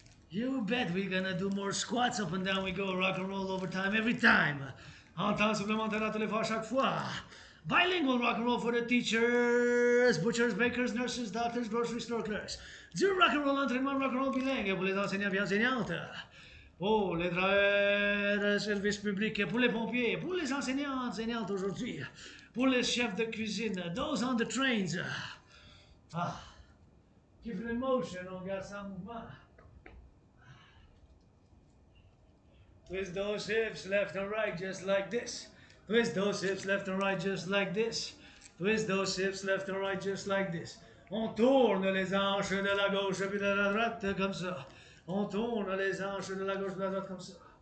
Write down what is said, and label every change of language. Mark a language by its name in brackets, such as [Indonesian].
[English] You bet we're gonna do more squats up and down we go, rock and roll overtime every time. [French] En temps supplémentaire à tous les fois, chaque fois. [English] Bilingual rock and roll for the teachers, butchers, bakers, nurses, doctors, grocery store clerks. [French] Du rock and roll, entraînement rock and roll bilingue pour les enseignants et enseignantes. Pour les travailleurs de service public, pour les pompiers, pour les enseignants, enseignantes aujourd'hui. Pour les chefs de cuisine, [English] those on the trains. [French] Ah, [English] keep it in motion, [French] on garde ça en mouvement. [English] Twist those hips left and right just like this. Twist those hips left and right just like this. Twist those hips left and right just like this. [French] On tourne les hanches de la gauche puis de la droite comme ça. On tourne les hanches de la gauche et de la droite comme ça.